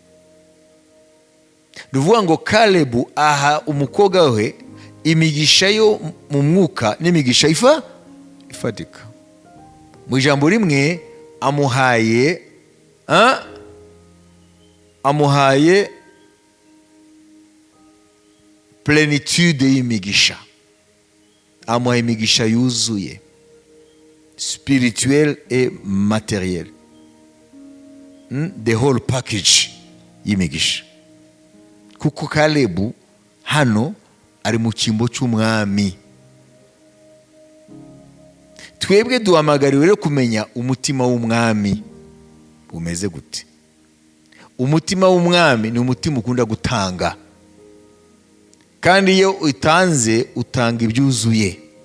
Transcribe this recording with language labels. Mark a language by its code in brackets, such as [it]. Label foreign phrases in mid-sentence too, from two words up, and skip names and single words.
[rw] Nuvuga ngo Kalebu aha umukobwa we imigisha yo mu mwuka n'imigisha ifatika. Mu ijambo rimwe amuhaye plenitude y'imigisha, amuhaye imigisha yuzuye, [fr] spirituel et matériel, [en] the whole package y'imigisha. [rw] Kuko Kalebu hano ari mu cyimbo cy'umwami. Twebwe duhamagariwe rero kumenya umutima w'umwami umeze gute. Umutima w'umwami ni umutima ukunda gutanga, kandi iyo utanze utanga ibyuzuye.